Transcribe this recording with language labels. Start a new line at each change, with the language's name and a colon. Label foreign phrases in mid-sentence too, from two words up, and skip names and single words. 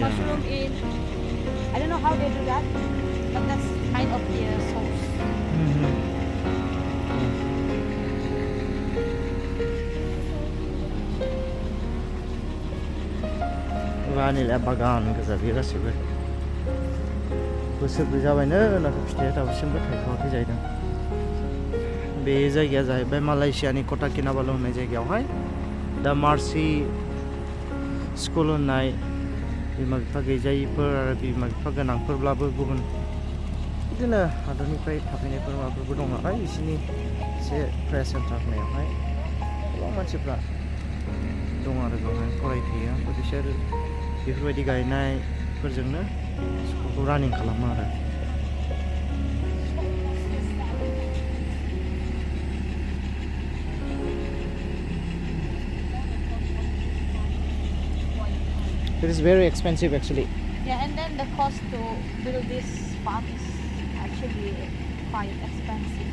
English: Mushroom in, I don't know how they do that, but that's kind of their source.
Bodo: Vanilla bagan गोजा बे गासिबो बोसोरब्रै जाबायनो नाथाय फिथाइया दासिमबो थायथ'वाखै जाहैदों बे जायगाया जाहैबाय मालयेशियानि कटाकिनाबालु होननाय जायगायावहाय दा मार्सि स्कुल होननाय बिमा बिफा गैजायिफोर आरो बिमा बिफा गोनांफोरब्लाबो गुबुन बिदिनो हादरनिफ्राय थाफैनायफोर माबाफोरबो दं नालाय बिसोरनि एसे प्रे सेन्टार होननायावहाय गोबां मानसिफ्रा दं आरो बेवहाय फरायफैयो ओमफ्राय बिसोर बेफोरबायदि गायनायफोरजोंनो स्कुलखौ रानिं खालामो आरो
English: It is very expensive actually. Yeah, and then the cost to build this farm is actually quite expensive.